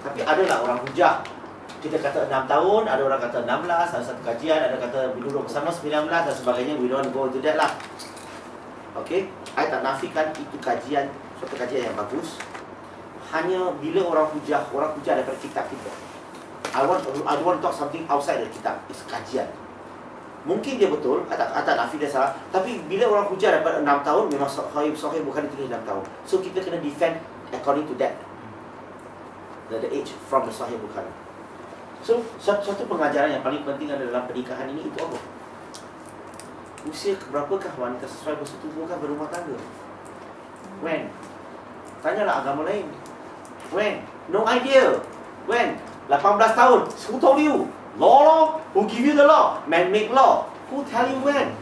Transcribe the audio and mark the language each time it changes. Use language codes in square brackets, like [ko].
[ms] Tapi adalah orang hujah. Kita kata 6 tahun, ada orang kata 16, ada satu kajian, ada kata duduk bersama 19 dan sebagainya. [en] We don't go into that lah. Okay, [ms] saya tak nafikan itu kajian, suatu kajian yang bagus. Hanya bila orang hujah daripada kitab kita. [en] I want to talk something outside the kitab. It's [ms] kajian. Mungkin dia betul, tak nafi dia salah. Tapi bila orang hujah daripada 6 tahun, memang sahih bukan ditulis 6 tahun. [en] So [ms] kita kena [en] defend according to that. The age from the Sahih Bukhari. [ms] So, satu pengajaran yang paling penting ada dalam pernikahan ini itu apa? Usia berapakah wanita sesuai bersetubuhkan berumah tangga? [en] When? [ms] Tanyalah agama lain. [en] When? No idea. When? [ms] 18 tahun. [en] Who told you? Law? Who give you the law? Man-made law. Who tell you when?